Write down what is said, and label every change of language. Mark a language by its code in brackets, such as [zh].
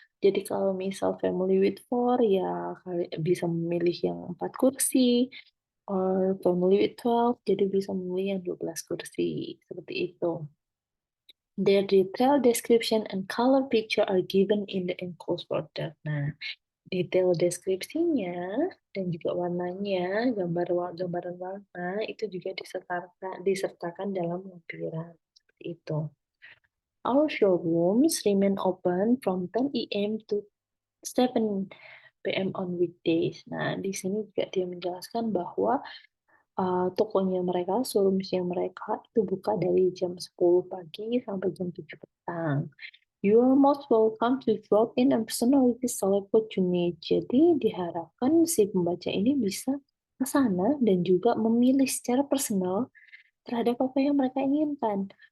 [id] Jadi kalau misal [en] family with 4 [id] ya bisa memilih yang 4 kursi, [en] or family with 12 [id] jadi bisa memilih yang 12 kursi, seperti itu. [en] Their detailed description and color picture are given in the enclosed folder. [id] Nah, detail deskripsinya dan juga warnanya, gambaran warna itu juga disertakan dalam lampiran, seperti itu. [en] Our showrooms remain open from 10 AM to 7 PM on weekdays. [id] Nah, di sini juga dia menjelaskan bahwa tokonya mereka, showroom-nya mereka itu buka dari jam 10 pagi sampai jam 7 petang. [en] You are most welcome to drop in and personally select what you need. [id] Jadi diharapkan si pembaca ini bisa ke sana dan juga memilih secara personal terhadap apa yang mereka inginkan.